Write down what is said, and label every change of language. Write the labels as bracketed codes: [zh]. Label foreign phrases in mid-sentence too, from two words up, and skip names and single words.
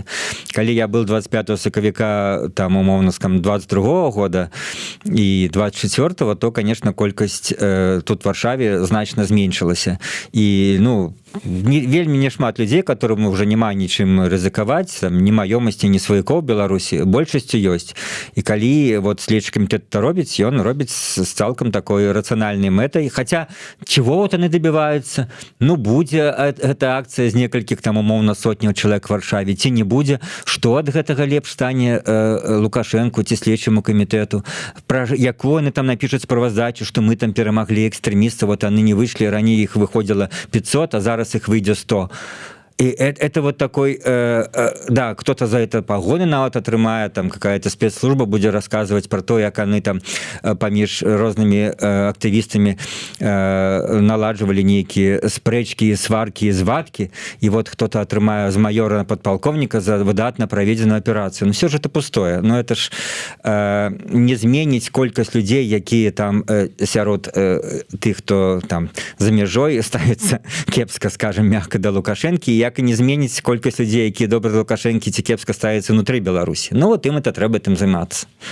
[be] Калі [ru] я был [be] 25 сакавіка, там, умоўна, 22 года і 24, то, конечно, колькасць тут [ru] в Варшаве [be] значна зменшылася. І, ну, вельмі не шмат людзей, которым уже няма нічым рызыкаваць, там, ні маёмасці, ні сваякоў Беларусі, большасцю ёсць. І калі вот следчы камітэт это робіць, ён робіць з цалкам такой рацыянальнай мэтай. Хаця, [ru] чего вот они добиваются? [be] Ну, будзе эта акцыя з некалькіх там умоўна сотняў чалавек в Варшаве, ці не будзе? Што ад гэтага лепш стане Лукашенку ці следчаму камітэту? Пра якую [ru] они там напишут [be] справаздачу, [ru] что мы там [be] перамаглі экстрэмістаў, [ru] вот они не вышли, раней их выходило 500, а зараз их выйдет 100. И это вот такой, да, кто-то за это погоны нават атрымае, там какая-то спецслужба будет рассказывать про то, як они там [be] паміж рознымі актывістамі наладжвалі нейкія спрэчкі, сваркі, звадкі, [ru] и вот кто-то атрымае з майора на подполковника за выдатна праведзеную операцию. Но все же это пустое. Но это ж [be] не зменіць колькасць людзей, якія там сярод тых, хто там за мяжой ставится кепска, [ru] скажем, мягко до [be] Лукашэнкі, як і не зменіць колькасць людзей, якія добра Лукашэнкі ці кепска ставяцца ўнутры Беларусі. Ну вот ім это трэба тым займацца.